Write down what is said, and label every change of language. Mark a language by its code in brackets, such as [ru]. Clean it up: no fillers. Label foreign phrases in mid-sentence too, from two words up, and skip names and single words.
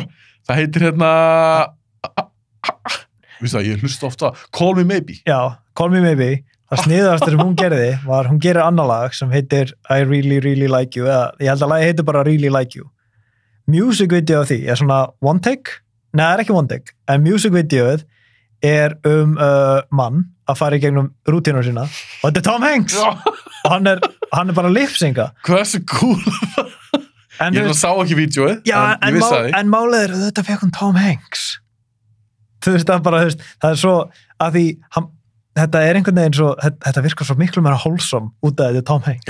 [is] Það heitir hérna, viðstu það, ég hlusta ofta, Call Me Maybe. Já, Call Me Maybe. Það sniðast sem hún gerði var, hún gerir annar lag sem heitir I Really, Really Like You, eða ég held að lagið heitir bara Really Like You. [en] Music video [is] af því er svona [en] one take, [is] nei, það er ekki [en] one take, [is] en [en] music videoð [is] er mann að fara í gegnum rútínur sína og þetta er Tom Hanks og hann er bara lip-synga. Hversu cool ég sá ekki vídeoið, en ég vissi það. En málið er, þetta fekk hún Tom Hanks. Þú veist, það er svo að því, þetta er einhvern veginn svo, þetta virkar svo miklu meira wholesome út af þetta Tom Hanks.